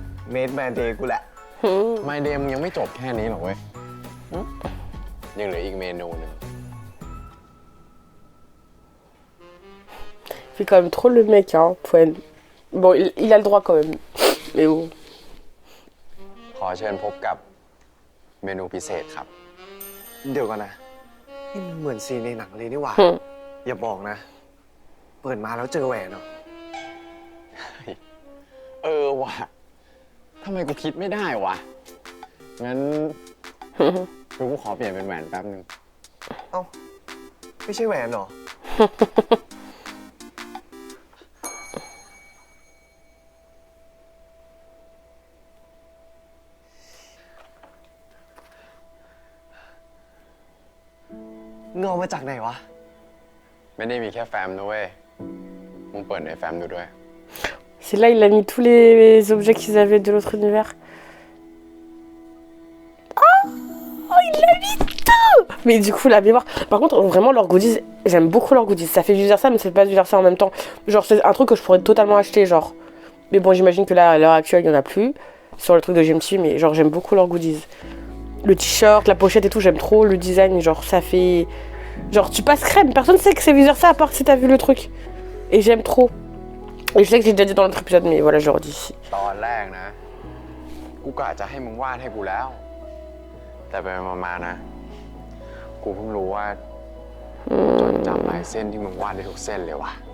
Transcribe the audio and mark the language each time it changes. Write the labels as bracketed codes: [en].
[th] เมดแมนเดย์กูแหละ ไมเดมยังไม่จบแค่นี้หรอกเว้ย ยังเหลืออีกเมนูหนึ่ง [fr] Il fait quand même trop le mec, hein. Bon, il a le droit quand même. Mais bon. [th] ขอเชิญพบกับเมนูพิเศษครับ เดี๋ยวก่อนนะ นี่มันเหมือนซีนในหนังเลยนี่หว่า อย่าบอกนะ เปิดมาแล้วเจอแหวนเหรอ เออว่ะ ทำไมกูคิดไม่ได้วะ งั้น กูขอเปลี่ยนเป็นแหวนแป๊บนึง เอ้า ไม่ใช่แหวนเหรอ เงามาจากไหนวะ ไม่ได้มีแค่แฟมนะเว้ย มึงเปิดในแฟมดูด้วย [fr] C'est là, il a mis tous les objets qu'ils avaient de l'autre univers. Oh, il a mis tout. Mais du coup, la mémoire. Par contre, vraiment, leurs goodies, j'aime beaucoup leurs goodies. Ça fait du ça, mais c'est pas du ça en même temps. Genre, c'est un truc que je pourrais totalement acheter, genre. Mais bon, j'imagine que là, à l'heure actuelle, il y en a plus. Sur le truc de GMT, mais genre, j'aime beaucoup leurs goodies. Le t-shirt, la pochette et tout, j'aime trop le design. Genre, ça fait. Genre, tu passes crème. Personne sait que c'est Viseur ça à part si t'as vu le truc. Et j'aime trop. Et je sais que j'ai déjà dit dans l'autre épisode, mais voilà, je le redis ici. [th] ตอนแรกนะ กูกะจะให้มึงวาดให้กูแล้ว แต่ไปมาๆนะ กูเพิ่งรู้ว่าจดจำลายเส้นที่มึงวาดได้ทุกเส้นเลยว่ะ